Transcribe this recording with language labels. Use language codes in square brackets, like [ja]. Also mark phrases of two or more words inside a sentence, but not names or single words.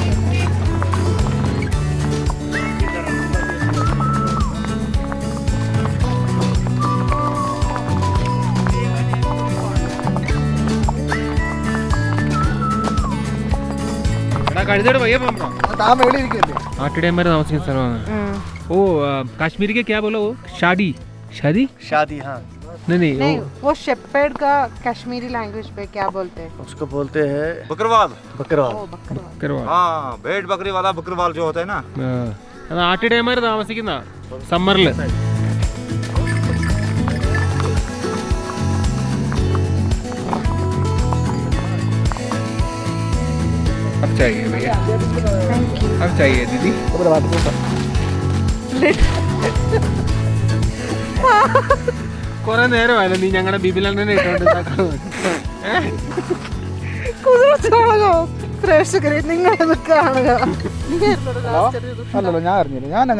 [ml] കഴുതയുടെ പയ്യ പോകുമ്പോ ആട്ടിടയന്മാര് താമസിക്കുന്ന സ്ഥലമാണ്. [hi] ഓ കാശ്മീരി के क्या बोला वो? शादी हाँ. नहीं वो शेपर्ड का कश्मीरी लैंग्वेज पे क्या बोलते हैं? उसको बोलते हैं बकरवाल. हाँ, भेड़ बकरी वाला बकरवाल जो होता है ना. [ml] അത് ആട്ടിടയന്മാര് താമസിക്കുന്ന സമ്മറില്. [hi] अब चाहिए भैया, अब चाहिए दीदी. [ml] കുറെ നേരമായല്ലോ നീ ഞങ്ങളുടെ ബിബിലണ്ണനെ ഇട്ടോണ്ട് പ്രേക്ഷകരെ നിങ്ങളത് കാണുക. അല്ലല്ലോ, ഞാൻ അറിഞ്ഞില്ല. ഞാൻ അങ്ങനെ